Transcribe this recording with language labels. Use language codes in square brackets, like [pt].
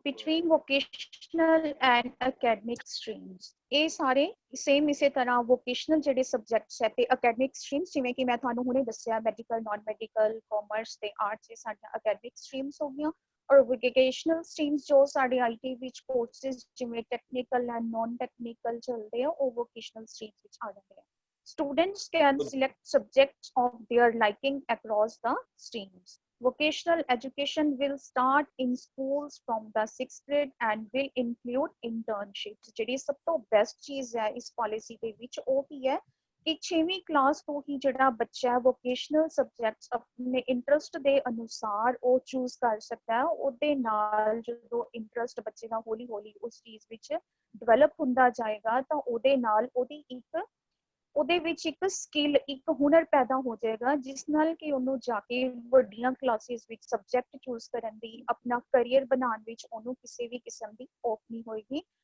[pa] Between vocational and academic streams ਇਹ ਸਾਰੇ same ਇਸੇ ਤਰ੍ਹਾਂ ਵੋਕੇਸ਼ਨਲ ਜਿਹੜੇ ਸਬਜੈਕਟਸ ਹੈ ਤੇ ਅਕੈਡਮਿਕ ਸਟਰੀਮਸ ਜਿਵੇਂ ਕਿ ਮੈਂ ਤੁਹਾਨੂੰ ਹੁਣੇ ਦੱਸਿਆ ਮੈਡੀਕਲ, ਨॉन ਮੈਡੀਕਲ, ਕਾਮਰਸ ਤੇ ਆਰਟਸ ਇਹ ਸਾਡੀਆਂ ਅਕੈਡਮਿਕ ਸਟਰੀਮਸ ਹੋ ਗਈਆਂ, ਔਰ ਵੋਕੇਸ਼ਨਲ ਸਟਰੀਮਸ ਜੋ ਸਾਡੇ IT ਵਿੱਚ ਕੋਰਸਿਸ ਜਿਵੇਂ ਟੈਕਨੀਕਲ ਐਂਡ ਨॉन ਟੈਕਨੀਕਲ ਚੱਲਦੇ ਆ ਉਹ ਵੋਕੇਸ਼ਨਲ ਸਟਰੀਮਸ ਵਿੱਚ ਆ ਜਾਂਦੇ ਆ। [en] Students can select subjects of their liking across the streams. Vocational education will start in schools from the 6th grade and will include internships. [pa] ਜਿਹੜੀ ਸਭ ਤੋਂ ਬੈਸਟ ਚੀਜ਼ ਹੈ ਇਸ ਪਾਲਿਸੀ ਦੇ ਵਿੱਚ ਉਹ ਕੀ ਹੈ ਕਿ 6ਵੀਂ ਕਲਾਸ ਤੋਂ ਹੀ ਜਿਹੜਾ ਬੱਚਾ ਵੋਕੇਸ਼ਨਲ ਸਬਜੈਕਟਸ ਆਪਣੇ ਇੰਟਰਸਟ ਦੇ ਅਨੁਸਾਰ ਉਹ ਚੂਜ਼ ਕਰ ਸਕਦਾ ਹੈ। ਉਹਦੇ ਨਾਲ ਜਦੋਂ ਇੰਟਰਸਟ ਬੱਚੇ ਦਾ ਹੌਲੀ ਹੌਲੀ ਉਸ ਚੀਜ਼ ਵਿੱਚ ਡਿਵੈਲਪ ਹੁੰਦਾ ਜਾਏਗਾ ਤਾਂ ਉਹਦੇ ਨਾਲ ਉਹਦੇ ਵਿੱਚ ਇੱਕ ਸਕਿੱਲ, ਇੱਕ ਹੁਨਰ ਪੈਦਾ ਹੋ ਜਾਏਗਾ ਜਿਸ ਨਾਲ ਕਿ ਉਹਨੂੰ ਜਾ ਕੇ ਵੱਡੀਆਂ ਕਲਾਸਿਸ ਵਿੱਚ ਸਬਜੈਕਟ ਚੂਜ਼ ਕਰਨ ਦੀ, ਆਪਣਾ ਕਰੀਅਰ ਬਣਾਉਣ ਵਿੱਚ ਉਹਨੂੰ ਕਿਸੇ ਵੀ ਕਿਸਮ ਦੀ ਔਖ ਨਹੀਂ ਹੋਏਗੀ।